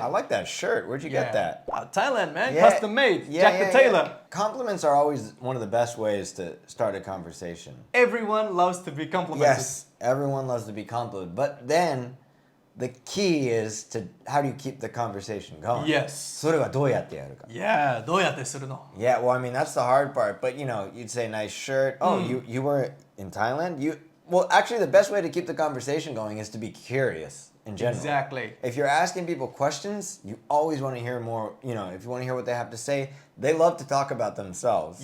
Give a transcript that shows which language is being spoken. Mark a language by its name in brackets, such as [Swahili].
[English] I like that shirt. Where'd you get that? Thailand, man. Yeah. Custom made. Yeah, Jack the Tailor. Compliments are always one of the best ways to start a conversation. Everyone loves to be complimented. Yes, everyone loves to be complimented. But then the key is to how do you keep the conversation going? Yes. [Japanese] それはどうやってやるか? Yeah, どうやってするの? [English] Yeah, well, I mean, that's the hard part. But, you'd say, nice shirt. Oh, you were in Thailand? Well, actually, the best way to keep the conversation going is to be curious in general. Exactly. If you're asking people questions, you always want to hear more, if you want to hear what they have to say, they love to talk about themselves.